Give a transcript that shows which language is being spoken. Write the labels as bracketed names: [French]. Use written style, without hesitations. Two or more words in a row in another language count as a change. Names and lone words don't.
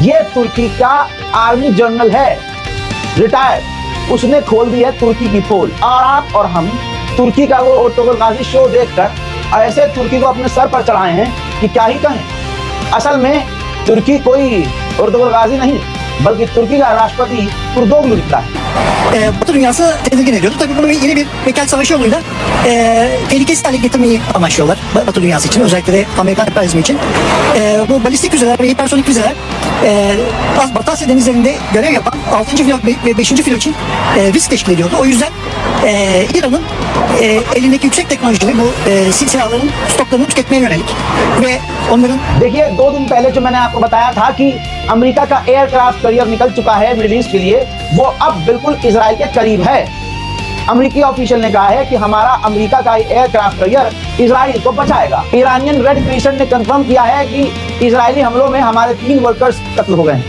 [Hindi] ये तुर्की का आर्मी जनरल है, रिटायर्ड, उसने खोल दी है तुर्की की पोल। और आप और हम तुर्की का वो अर्तुगरुल गाजी शो देखकर ऐसे तुर्की को अपने सर पर चढ़ाए हैं कि क्या ही कहें। असल में तुर्की कोई अर्तुगरुल गाजी नहीं, बल्कि तुर्की का राष्ट्रपति कुर्दोगलू निकला है। [Turkish] Batı dünyası tedirgin ediyordu. Tabii bunu yeni bir mekan savaşı yoluyla tehlikesiz hale getirmeyi amaçlıyorlar Batı dünyası için, özellikle de Amerikan emperyalizmi için. Bu balistik füzeler ve hipersonik füzeler Batı Asya denizlerinde görev yapan 6. filo ve 5. filo için risk teşkil ediyordu. O yüzden İran'ın elindeki yüksek teknolojili bu silahların stoklarını tüketmeye yönelik ve onların... [Hindi] देखिए, 2 दिन पहले जो मैंने आपको बताया था कि अमेरिका का [English] aircraft carrier [Hindi] निकल चुका है [English] Middle East [Hindi] के लिए, वो अब बिल्कुल बिल्कुल इजराइल के करीब है। अमेरिकी ऑफिशियल ने कहा है कि हमारा अमेरिका का [English] aircraft carrier [Hindi] इजराइल को बचाएगा। ईरानियन रेड क्रिसेंट ने कंफर्म किया है कि इजरायली हमलों में हमारे 3 वर्कर्स कत्ल हो गए हैं।